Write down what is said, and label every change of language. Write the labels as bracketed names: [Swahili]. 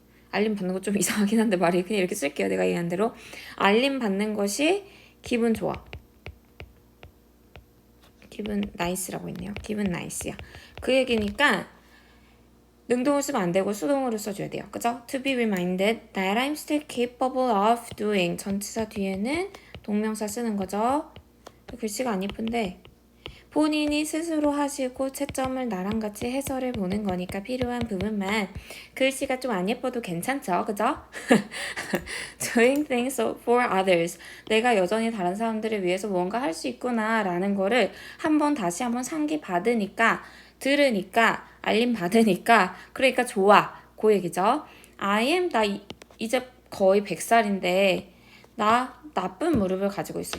[Korean] 알림 받는 거 좀 이상하긴 한데 말이 그냥 이렇게 쓸게요. 내가 얘기한 대로. 알림 받는 것이 기분 좋아. 기분 나이스라고 있네요. 기분 나이스야. 그 얘기니까 능동을 쓰면 안 되고 수동으로 써줘야 돼요. 그죠? [English] To be reminded that I'm still capable of doing. [Korean] 전치사 뒤에는 동명사 쓰는 거죠. 글씨가 안 예쁜데 본인이 스스로 하시고 채점을 나랑 같이 해설해 보는 거니까 필요한 부분만 글씨가 좀 안 예뻐도 괜찮죠? 그죠? [English] Doing things for others. [Korean] 내가 여전히 다른 사람들을 위해서 뭔가 할 수 있구나 라는 거를 다시 한번 상기 받으니까 들으니까 알림 받으니까 그러니까 좋아. 그 얘기죠. 나 이제 거의 100살인데 나 나쁜 무릎을 가지고 있어.